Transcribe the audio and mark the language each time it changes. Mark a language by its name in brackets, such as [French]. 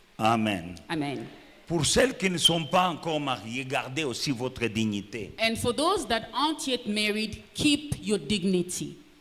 [French] Amen. Amen. Pour celles qui ne sont pas encore mariées, gardez aussi votre dignité. [English] And for those that aren't yet married, keep your dignity.